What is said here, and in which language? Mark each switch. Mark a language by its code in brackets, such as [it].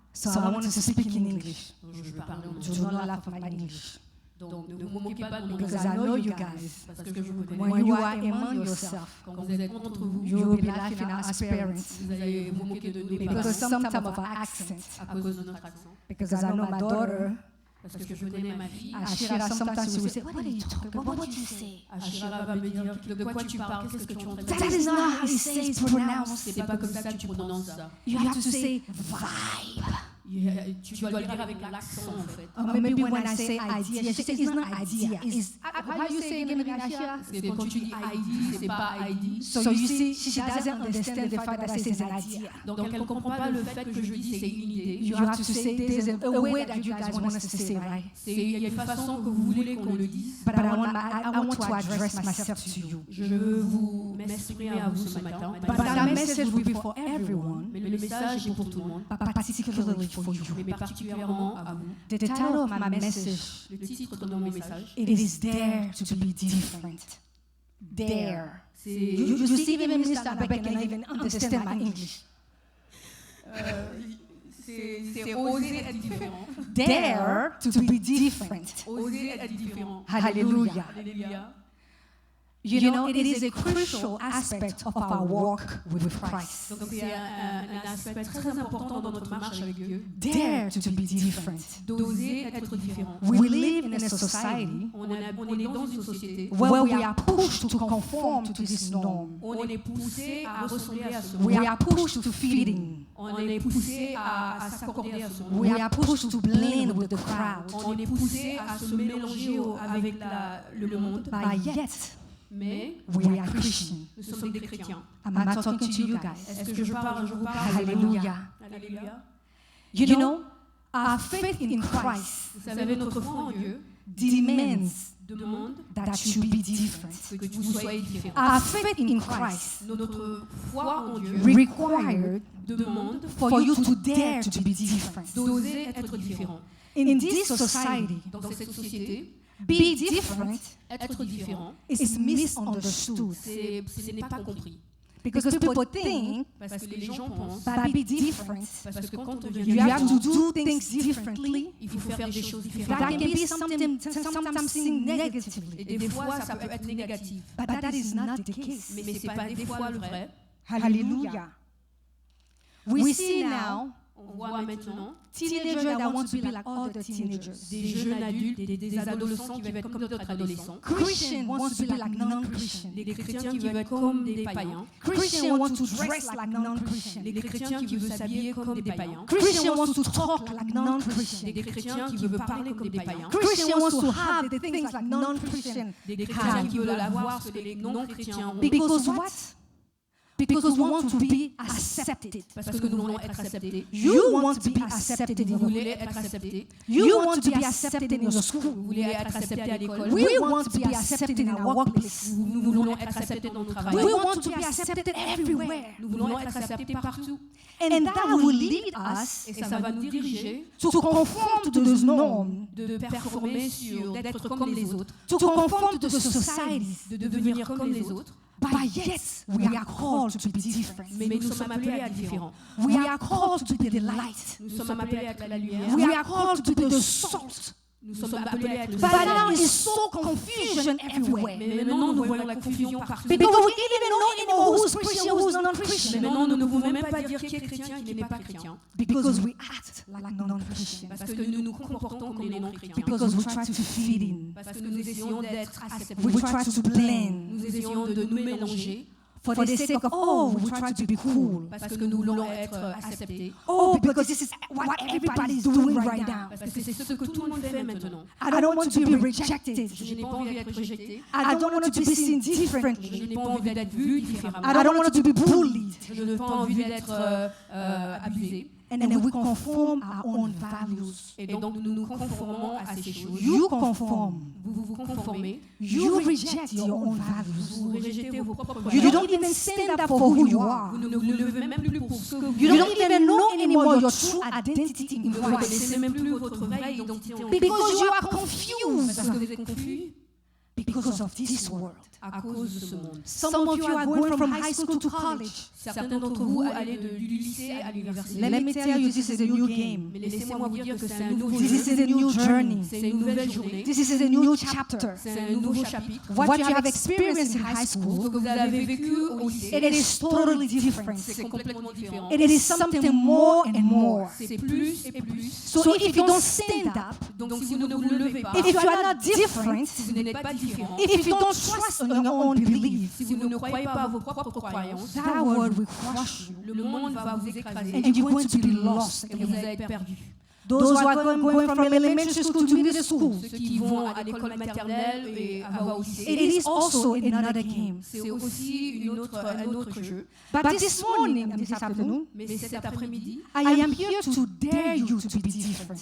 [en] So I want to speak in English. [fr] Je vais parler en [en] Do not laugh at my English. [fr] Donc, ne vous moquez pas de mon [en] Because I know you guys. [fr] parce que je vous connais. [en] When you are among yourself, [fr] Quand vous êtes entre vous, [en] you will be laughing at us parents. [fr] vous allez vous moquer de nous, [en] Because sometimes of our accent. [fr] à cause de notre accent. [en] Because I know my daughter, [fr] Parce que je connais ma fille. [en] Ashira, sometimes she will say, what are you talking about? What would you say? [fr] Ashira va me dire de quoi tu parles, qu'est-ce que tu es en train de [en] That is [fr] dire. [en] not how you say it's pronounced. [fr] C'est pas comme ça que tu prononces ça. [en] You have to say vibe. [fr] Tu dois le dire avec l'accent en fait. [en] Or maybe when I say idea, she says it's not idea. It's, how you say again, Ashira? [fr] Parce que quand tu dis ID, c'est pas ID. [en] So you see, she doesn't understand the fact that I say it's an idea. [fr] Donc elle ne comprend pas le fait que je dis c'est une idée. [en] You have to say there's a way that you guys want us to say, right? [fr] Il y a une façon que vous voulez qu'on le dise. [en] But I want to address myself to you. [fr] Je veux vous m'exprimer à vous ce matin. [en] But that message will be for everyone, [fr] Mais le message est pour tout le monde, [en] but particularly for you. [fr] mais particulièrement à vous. [en] The title of my message, [fr] Le titre de mon message, [en] it is Dare to be different. Dare. [fr] c'est [en] You see, even Mr. Abek can even understand my English. [fr] c'est oser être différent. [en] Dare to be different. [fr] Oser être différent. [en] Hallelujah. [fr] Alléluia. [en] You know, it is a crucial aspect of our walk with Christ. [fr] Donc c'est un aspect très important dans notre marche avec Dieu. [en] Dare to be different. [fr] D'oser être différent. [en] We live in a society [fr] On est dans une société [en] where we are pushed to conform to this norm. [fr] où on est poussé à ressembler à ce [en] We [fr] monde. [en] are pushed to fit in. [fr] On est poussé à s'accorder à ce monde. [en] We are pushed to blend with the crowd. [fr] On est poussé à se mélanger avec le monde. [en] But yet, [fr] Mais [en] we are Christian. [fr] nous sommes des chrétiens. [en] Am I talking to you guys? [fr] Est-ce que je vous parle? [en] Hallelujah. [fr] Alléluia. [en] You know, Our faith in Christ [fr] Vous savez, notre foi en Dieu [en] demands [fr] demande [en] that you be different. [fr] que vous soyez différents. [en] Our faith in Christ [fr] Notre foi en Dieu [en] required [fr] demande [en] for you to dare to be different. [fr] d'oser être différent. [en] In this society, [fr] Dans cette société, [en] be different [fr] être différent, [en] is misunderstood [fr] ce n'est pas compris. [en] because people think [fr] Parce que les gens pensent, [en] that be different, [fr] parce que quand on [en] you [fr] devient [en] have to [fr] différent, [en] do things differently. [fr] il faut faire des choses [en] That [fr] différentes. [en] can be sometimes seen negatively, [fr] Et des fois, ça peut être négatif. [en] but that is not the case. [fr] Mais ce n'est pas des fois le vrai. [en] Hallelujah. We see now [fr] On voit maintenant [en] teenagers that want to be like other teenagers. [fr] des jeunes adultes, des adolescents qui veulent être comme d'autres adolescents. [en] Christians want to be like non-Christians. [fr] Les chrétiens qui veulent être comme des païens. [en] Christians want to dress like non-Christians. [fr] Les chrétiens qui veulent s'habiller comme des païens. [en] Christians want to talk like non-Christians. [fr] Des chrétiens qui veulent parler comme des païens. [en] Christians want to have the things like non-Christians. [fr] Des chrétiens qui veulent avoir ce que les non-chrétiens ont. [en] Because what? Because we want to be accepted. [fr] Parce que nous voulons être acceptés. [en] You want to be accepted in [fr] Vous [en] your [fr] voulez être acceptés. [en] You want to be accepted in your school. [fr] Vous voulez être acceptés à l'école. [en] We want to be accepted in our workplace. [fr] Nous voulons être acceptés dans notre travail. [en] We want to be accepted everywhere. [fr] Nous voulons être acceptés partout. [en] And that will lead us [fr] Et ça va nous diriger [en] to conform to those norms, [fr] de performer d'être comme les autres, [en] to conform to the societies. [fr] de devenir comme les autres. [en] But yet, we are called to be different. [fr] Mais nous sommes appelés à être différents. [en] We are called to be the light. [fr] Nous sommes appelés à être la lumière. [en] We are called to be the salt. [fr] Nous sommes appelés à être le [en] But now [fr] sel. [en] it's so confusion everywhere. [fr] Mais maintenant, nous voyons la confusion partout. [en] Because we don't even know anymore who's Christian, who's [fr] Mais [en] non-Christian. [fr] maintenant, nous ne pouvons même pas dire qui est chrétien et qui n'est pas chrétien. [en] Because we act like non-Christians. [fr] Parce que nous nous comportons comme les non-chrétiens. [en] Because we try to fit in. [fr] Parce que nous essayons d'être acceptés. [en] We try to blend. [fr] Nous essayons de nous mélanger. [en] For the sake of, oh, we try to be cool. [fr] Parce que nous voulons être acceptés. [en] Oh, because this is what everybody is doing right now. [fr] Parce que c'est ce que tout le monde fait maintenant. [en] I don't want to be rejected. [fr] Je n'ai pas envie d'être rejeté. [en] I don't want to be seen [fr] Je [en] differently. [fr] n'ai pas envie d'être vu différemment. [en] I don't want to be bullied. [fr] Je n'ai pas envie d'être abusé. [en] And then we conform our own values. [fr] Et donc nous nous conformons à ces choses. [en] You conform. [fr] Vous vous conformez. [en] You reject your own values. [fr] Vous rejetez vos propres [en] You [fr] valeurs. [en] don't even stand up for who you are. [fr] Vous ne vous levez même plus pour ce que vous [en] You don't even know anymore your true identity in [fr] ne [en] Christ. [fr] connaissez même plus votre vraie identité en Christ. [en] Because you are [fr] Parce [en] confused [fr] que vous êtes confus [en] because of this world. [fr] à cause de ce monde. [en] Some of you are going from high school to college. [fr] Certains d'entre vous allez du lycée à l'université. [en] Let me tell you, this is a new game. [fr] Mais laissez-moi vous dire que c'est un nouveau [en] This [fr] jeu. [en] is a new journey. [fr] C'est une nouvelle journée. [en] This is a new chapter. [fr] C'est un nouveau chapitre. [en] What you have experienced in high [fr] Ce [en] school, [fr] que vous avez vécu au lycée, [en] it is totally different. [fr] c'est complètement différent. [en] It is something more and more. [fr] C'est plus et plus. [en] So if you don't stand up, [fr] Donc si vous ne vous levez pas, [en] if you are not different, [fr] si vous n'êtes pas différent, [en] if you don't trust on your own belief, [fr] si vous ne croyez pas à vos propres croyances, [en] that world will crush you. [fr] le monde va vous écraser [en] And you're going to be lost. [fr] et vous allez être perdu. [en] Those who are going from elementary school to middle school, [fr] Ceux qui vont à l'école maternelle et au lycée, [en] it is also another game. [fr] c'est aussi un autre jeu. [en] But this morning, this afternoon, [fr] Mais cet après-midi, [en] I am here to dare you to be different.